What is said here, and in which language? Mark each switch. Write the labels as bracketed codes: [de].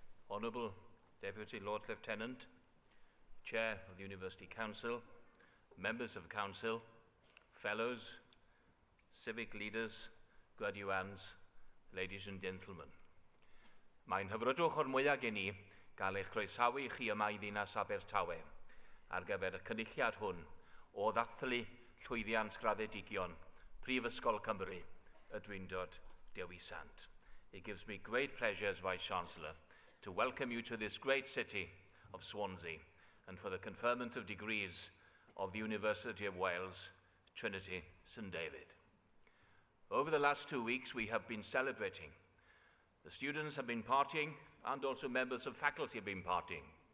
[en] Honourable Deputy Lord Lieutenant, Chair of the University Council, members of Council, fellows, civic leaders, graduands, ladies and gentlemen. [cy] Mae'n hyfrydwch o'r mwyaf gen i gael eich croesawu chi yma i ddinas Abertawe ar gyfer y cynulliad hwn o ddathlu llwyddiant graddedigion Prifysgol Cymru, y Drindod Dewi Sant. [en] It gives me great pleasure as Vice-Chancellor to welcome you to this great city of Swansea and for the conferment of degrees of the University of Wales, Trinity, St David. Over the last 2 weeks, we have been celebrating. The students have been partying, and also members of faculty have been partying.